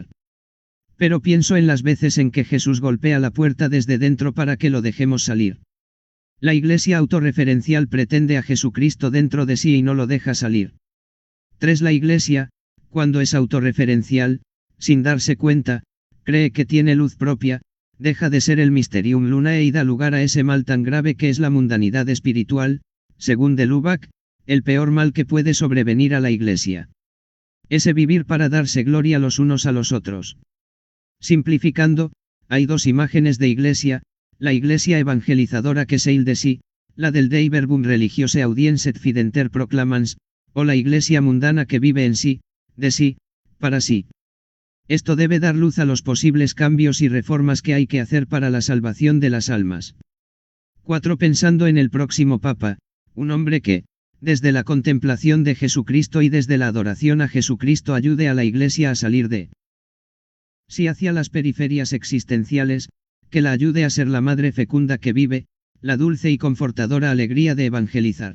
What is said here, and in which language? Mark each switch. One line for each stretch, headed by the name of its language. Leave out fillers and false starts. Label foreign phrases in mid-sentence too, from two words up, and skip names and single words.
Spanish: Pero pienso en las veces en que Jesús golpea la puerta desde dentro para que lo dejemos salir. La Iglesia autorreferencial pretende a Jesucristo dentro de sí y no lo deja salir. 3. La Iglesia, cuando es autorreferencial, sin darse cuenta, cree que tiene luz propia, deja de ser el
Latin: mysterium lunae
Spanish: y da lugar a ese mal tan grave que es la mundanidad espiritual, según de Lubac, el peor mal que puede sobrevenir a la Iglesia. Ese vivir para darse gloria los unos a los otros. Simplificando, hay dos imágenes de Iglesia, la Iglesia evangelizadora que se il de sí, la del
Latin: Dei verbum religiose audienset fidenter proclamans,
Spanish: o la Iglesia mundana que vive en sí, de sí, para sí. Esto debe dar luz a los posibles cambios y reformas que hay que hacer para la salvación de las almas. 4. Pensando en el próximo Papa, un hombre que, desde la contemplación de Jesucristo y desde la adoración a Jesucristo ayude a la Iglesia a salir de sí hacia las periferias existenciales, que la ayude a ser la madre fecunda que vive, la dulce y confortadora alegría de evangelizar.